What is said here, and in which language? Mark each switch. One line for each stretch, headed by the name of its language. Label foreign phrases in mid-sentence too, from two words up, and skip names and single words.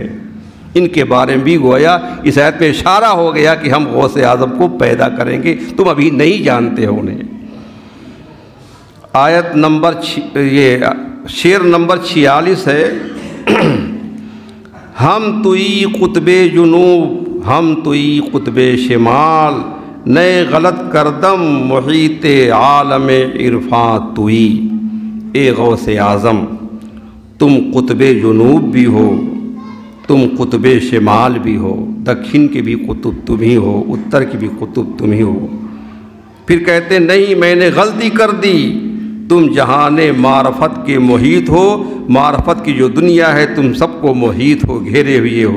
Urdu: ان کے بارے میں بھی گویا اس آیت میں اشارہ ہو گیا کہ ہم غوث اعظم کو پیدا کریں گے، تم ابھی نہیں جانتے ہو انہیں. آیت نمبر شعر نمبر 46 ہے
Persian: ہم توئی قطب جنوب ہم توئی قطب شمال، نئے غلط کردم محیط عالم عرفان توئی.
Urdu: اے غوث اعظم تم قطب جنوب بھی ہو، تم قطب شمال بھی ہو، دکھن کے بھی قطب تم ہی ہو، اتر کی بھی قطب تم ہی ہو. پھر کہتے نہیں میں نے غلطی کر دی، تم جہان معرفت کے محیط ہو، معرفت کی جو دنیا ہے تم سب کو محیط ہو، گھیرے ہوئے ہو.